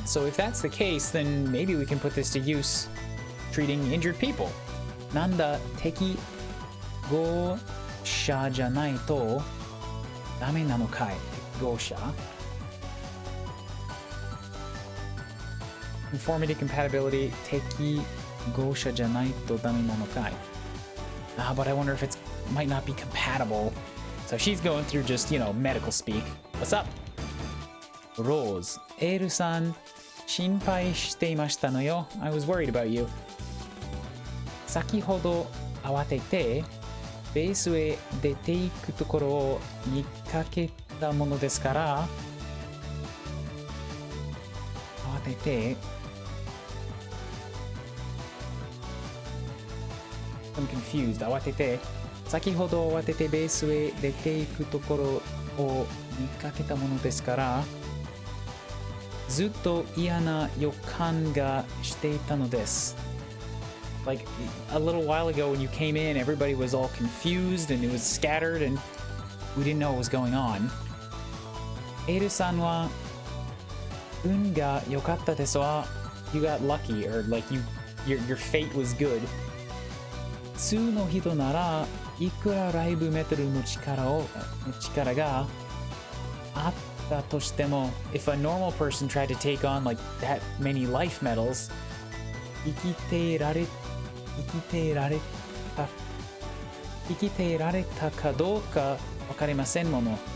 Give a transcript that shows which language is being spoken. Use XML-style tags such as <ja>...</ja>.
<en>So if that's the case, then maybe we can put this to use treating injured people.</en> <ja>なんだ適合者じゃないとダメなのかい？適合者</ja> <en>Conformity, compatibility,</en> <ja>適合者じゃないとダメなのかい？</ja> <en>But I wonder if it might not be compatible. So she's going through just, you know, medical speak. What's up? Rose.</en> <ja>エールさん、心配していましたのよ。</ja> <en>I was worried about you.</en> <ja>先ほど慌ててベースへ出ていくところを見かけたものですから慌てて</ja> <en>I'm confused.</en> <ja>慌てて先ほど慌ててベースへ出ていくところを見かけたものですからずっと嫌な予感がしていたのです。</ja> <en>Like a little while ago when you came in, everybody was all confused and it was scattered and we didn't know what was going on.</en> <ja>エールさんは運が良かったですわ。</ja> <en>You got lucky or like your fate was good.</en> <ja>普通の人ならいくらライブメタルの力があったとしても</ja> <en>if a normal person tried to take on like that many life metals</en> <ja>生きていられたかどうかわかりませんもの。</ja>